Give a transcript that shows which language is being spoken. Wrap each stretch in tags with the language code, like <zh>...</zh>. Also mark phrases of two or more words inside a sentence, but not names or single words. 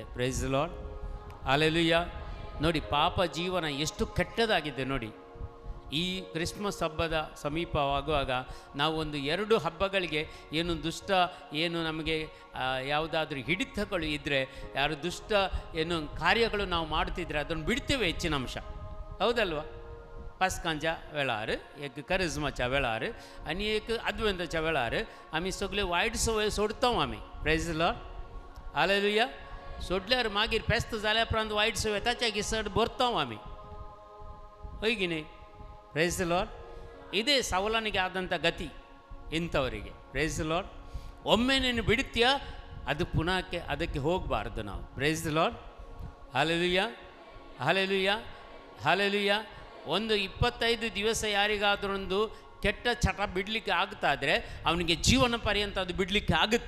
<en>Praise the Lord,</en> <kn>ಹಲ್ಲೆಲೂಯಾ. ನೋಡಿ, ಪಾಪ ಜೀವನ ಎಷ್ಟು ಕೆಟ್ಟದಾಗಿದೆ ನೋಡಿ. ಈ ಕ್ರಿಸ್ಮಸ್ ಹಬ್ಬದ ಸಮೀಪವಾಗುವಾಗ ನಾವು ಒಂದು 2 ಹಬ್ಬಗಳಿಗೆ ಏನು ದುಷ್ಟ ಏನು ನಮಗೆ ಯಾವುದಾದ್ರೂ ಹಿಡಿತಗಳು ಇದ್ದರೆ, ಯಾರು ದುಷ್ಟ ಏನು ಕಾರ್ಯಗಳು ನಾವು ಮಾಡ್ತಿದ್ರೆ ಅದನ್ನು ಬಿಡ್ತೇವೆ ಹೆಚ್ಚಿನ ಅಂಶ, ಹೌದಲ್ವ?</kn> <kok>पासकांच्या वेळार एक करिज्माच्या वेळार आनी एक अद्वैताच्या वेळार आमी सगळे वायट सवय सोडता आमी.</kok> <en>Praise the Lord, hallelujah.</en> <kok>सोडल्यार मागीर फेस्त जाल्या उपरांत वायट सवय ताच्या घिसड भरता आमी, होय की न्ही?</kok> <en>Praise the Lord.</en> <kn>ಇದೇ ಸೌಲನಿಗೆ ಆದಂಥ ಗತಿ ಇಂಥವರಿಗೆ.</kn> <en>Praise the Lord.</en> <kn>ಒಮ್ಮೆ ನೀನು ಬಿಡ್ತೀಯಾ ಅದು ಪುನಃಕ್ಕೆ ಅದಕ್ಕೆ ಹೋಗಬಾರ್ದು ನಾವು.</kn> <en>Praise the Lord, hallelujah, hallelujah, hallelujah.</en> <kn>ಒಂದು 25 ದಿವಸ ಯಾರಿಗಾದ್ರೊಂದು ಕೆಟ್ಟ ಚಟ ಬಿಡಲಿಕ್ಕೆ ಆಗ್ತಾಯಿದ್ರೆ ಅವನಿಗೆ ಜೀವನ ಪರ್ಯಂತ ಅದು ಬಿಡಲಿಕ್ಕೆ ಆಗುತ್ತೆ.</kn>